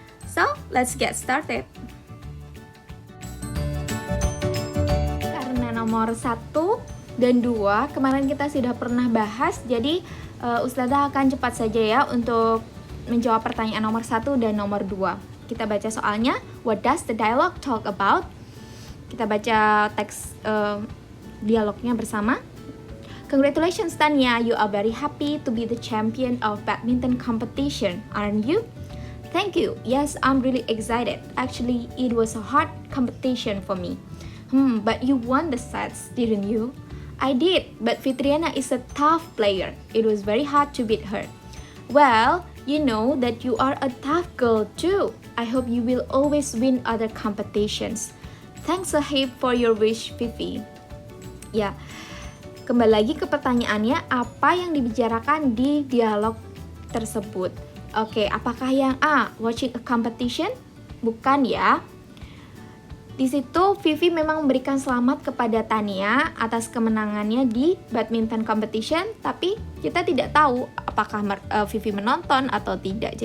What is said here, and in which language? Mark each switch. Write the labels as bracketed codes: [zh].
[en] So, let's get started. [id] Karena nomor 1 dan 2 kemarin kita sudah pernah bahas, jadi Ustazah akan cepat saja ya untuk menjawab pertanyaan nomor 1 dan nomor 2. Kita baca soalnya. [en] What does the dialogue talk about? [id] Kita baca teks dialognya bersama. [en] Congratulations Tania, you are very happy to be the champion of badminton competition, aren't you? Thank you. Yes, I'm really excited. Actually, it was a hard competition for me. But you won the sets, didn't you? I did, but Fitriana is a tough player. It was very hard to beat her. Well, you know that you are a tough girl too. I hope you will always win other competitions. Thanks a heap for your wish, Vivi. [id] Ya, kembali lagi ke pertanyaannya, apa yang dibicarakan di dialog tersebut? Oke, apakah yang A, [en] watching a competition? [id] Bukan ya. Di situ Vivi memang memberikan selamat kepada Tania atas kemenangannya di badminton competition, tapi kita tidak tahu apakah Vivi menonton atau tidak.